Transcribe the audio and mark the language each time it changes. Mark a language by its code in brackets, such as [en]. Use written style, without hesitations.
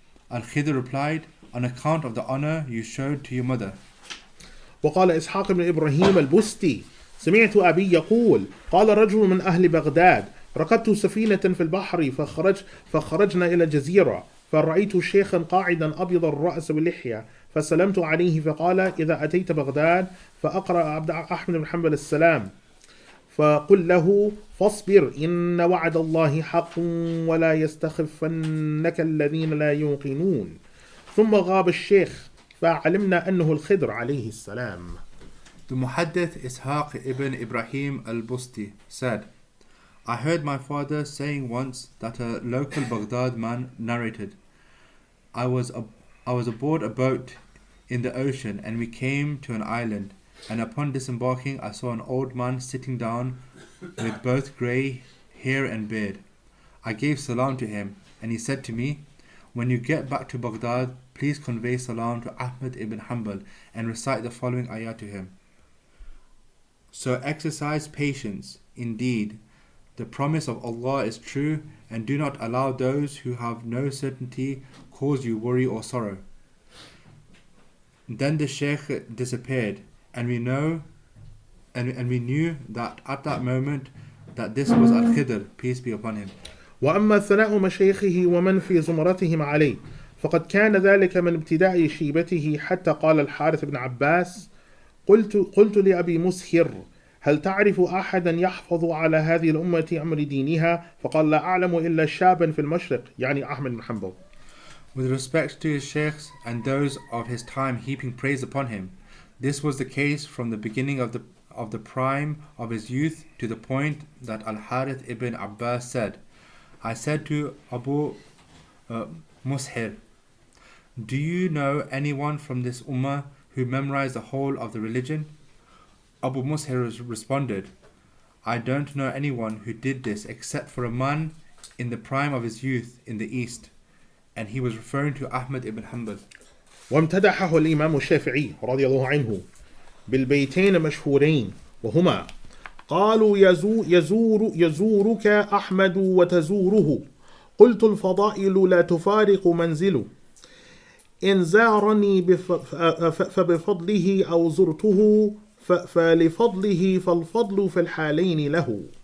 [en] Al-Khidr replied, on account of the honor you showed to your mother. [ar] وقال إسحاق بن إبراهيم البستي سمعت أبي يقول قال رجل من أهل بغداد ركبت سفينة في البحر فخرجنا إلى جزيرة فرأيت شيخا قاعدا أبيض الرأس واللحية فسلمت عليه فقال إذا أتيت بغداد فأقرأ أحمد بن حنبل السلام فقل له فاصبر إن وعد الله حق ولا يستخفنك الذين لا يوقنون. ثم غاب الشيخ فعلمنا أنه الخضر عليه السلام. [en] The Muhaddith Ishaq ibn Ibrahim al-Busti said, I heard my father saying once that a local Baghdad man narrated, I was aboard a boat in the ocean and we came to an island, and upon disembarking I saw an old man sitting down with both grey hair and beard. I gave salam to him, and he said to me, when you get back to Baghdad, please convey salam to Ahmad ibn Hanbal and recite the following ayah to him. So exercise patience. Indeed, the promise of Allah is true, and do not allow those who have no certainty cause you worry or sorrow. Then the Shaykh disappeared, and we knew that at that moment that this was Al-Khidr, peace be upon him. [ar] وأما ثناء مشايخه ومن في زمرتهم عليه فقد كان ذلك من ابتداء شيبته حتى قال الحارث بن عباس قلت لأبي مسهر هل تعرف أحدا يحفظ على هذه الأمة أمر دينها؟ فقال لا أعلم إلا شابا في المشرق يعني أحمد بن حنبل. [en] With respect to his sheikhs and those of his time heaping praise upon him, this was the case from the beginning of the prime of his youth to the point that Al-Harith ibn Abbas said, I said to Abu Mushir, do you know anyone from this ummah who memorized the whole of the religion? Abu Mushir responded, I don't know anyone who did this except for a man in the prime of his youth in the east. And he was referring to Ahmad ibn Hanbal. [ar] وامتدحه الإمام الشافعي رضي الله عنه بالبيتين مشهورين وهما قالوا يزورك أحمد وتزوره قلت الفضائل لا تفارق منزله إن زارني فبفضله أو زرته فلفضله فالفضل في الحالين له.